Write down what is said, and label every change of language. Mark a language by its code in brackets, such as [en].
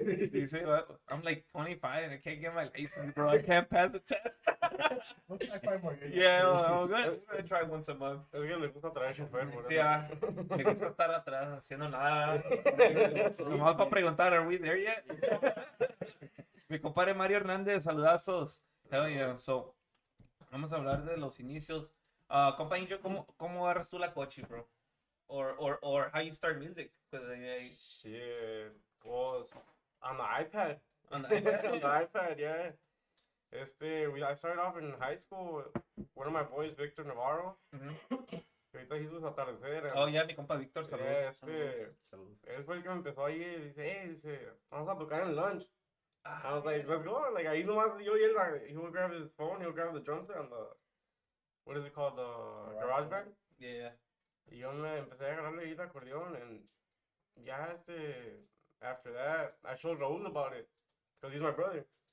[es] Dice, [en] I'm like 25 and I can't get my license, bro. I can't pass the test. Looks like 5 more years. Yeah, I'm gonna try once a month. [es] Es que le gusta traer chofer, por eso. Yeah, me gusta estar atrás haciendo nada. Nomás para preguntar, [en] are we there yet? [es] Mi compadre Mario Hernández, saludazos. [en] Hell yeah. [es] So, vamos a hablar de los inicios. Compa Injo, ¿cómo agarras tú la coche, bro? [en] Or how you start music? Because Shit, was on the iPad. On the iPad? On the iPad, yeah. I started off in high school. One of my boys, Victor Navarro. [es] Ahorita hizo su atardecer. [en] Oh, yeah, [es] mi compa Víctor, saludos. Salud. Él fue el que me empezó ahí. Dice, vamos a tocar en lunch. [en] I was like, let's go. Like, [es] ahí nomás yo y él, [en] like, he would grab his phone, he would grab the drum set on the, what is it called, the garage band. Yeah. [es] Y yo me empecé a agarrarle ahí el acordeón, and ya [en] after that, I showed Raúl about it, because he's my brother.